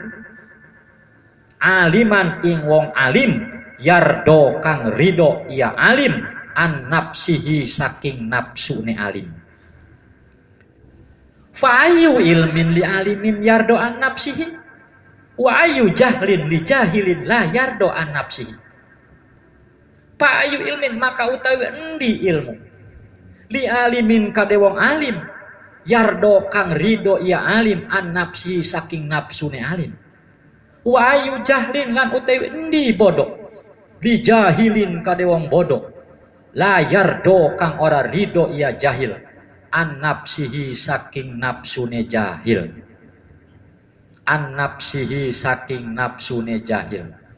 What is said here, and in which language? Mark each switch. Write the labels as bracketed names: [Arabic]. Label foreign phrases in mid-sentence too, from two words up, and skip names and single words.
[Javanese] aliman ing wong alim, yardo kang ridho iya alim, [Arabic] عن نفسه [Javanese] saking nafsune alim. [Arabic] فأي علم لعالم يرضى عن نفسه وأي جهل لجاهل لا يرضى عن نفسه, wa ayu jahlin li jahilin la yardo an nafsihi. فأي علم [Javanese] maka utawi endi ilmu, [Arabic] لعالم [Javanese] kade wong alim, yardo kang ridho iya alim, [Arabic] عن نفسه [Javanese] saking nafsune alim. [Arabic] وأي جهل [Javanese] lan utawi endi bodoh, [Arabic] لجاهل [Javanese] kade wong bodoh, [Arabic] لا يرضى [Javanese] kang ora ridho iya jahil, [Arabic] عن نفسه [Javanese] saking nafsune jahil, [Arabic] عن نفسه [Javanese] saking nafsune jahil.